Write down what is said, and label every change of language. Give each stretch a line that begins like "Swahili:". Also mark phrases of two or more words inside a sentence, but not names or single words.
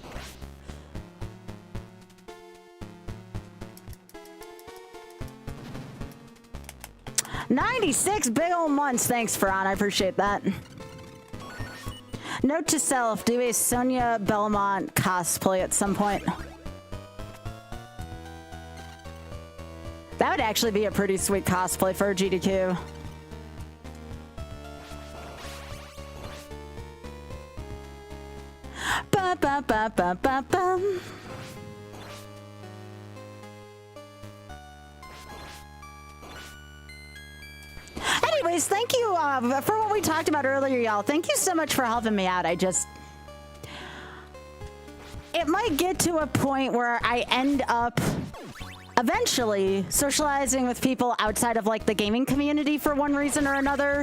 English: $96 big old months. Thanks, Ferran. I appreciate that. Note to self, do a Sonia Belmont cosplay at some point. That would actually be a pretty sweet cosplay for a GDQ. Ba ba ba ba ba ba. Anyways, thank you for what we talked about earlier, y'all. Thank you so much for helping me out. It might get to a point where I end up eventually socializing with people outside of like the gaming community for one reason or another.